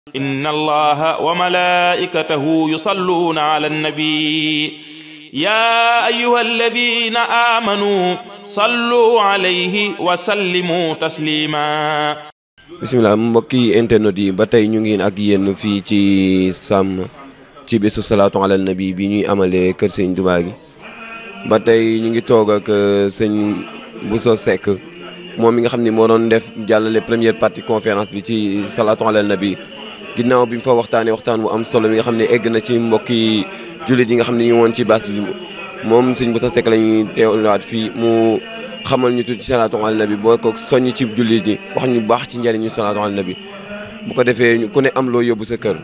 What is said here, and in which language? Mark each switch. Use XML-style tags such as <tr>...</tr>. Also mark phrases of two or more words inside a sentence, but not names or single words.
<ar>إن الله وملائكته يصلون على النبي يا أيها الذين آمنوا صلوا عليه وسلموا تسليما.</ar> <wo>bismillah mbokki internet yi ba tey ñu ngi ak yéen fii ci Sam ci bésu</wo> <ar>صلاة على النبي</ar> <wo>bi ñuy amalee kër sëñ Touba gi ba tey ñu ngi toog ak sëñ Bousso Seck moom mi nga xam ni moo doon def jàllale</wo> <fr>première partie conférence</fr> <wo>bi ci</wo> <ar>صلاة على النبي</ar> <wo>ginnaaw bi mu fa waxtaanee waxtaan bu am solo mi nga xam ne egg na ci mbokki jullit yi nga xam ne ñu woon ci baas bi moom sëñ Bousso Seck la ñuy teewlaat fii mu xamal ñu tuuti</wo> <ar>صلاة على النبي</ar> <wo>boo ko soññ ci jullit ñi wax ñu baax ci njëriñu</wo> <ar>صلاة على النبي</ar> <wo>bu ko defee ku ne am loo yóbbu sa kër.</wo>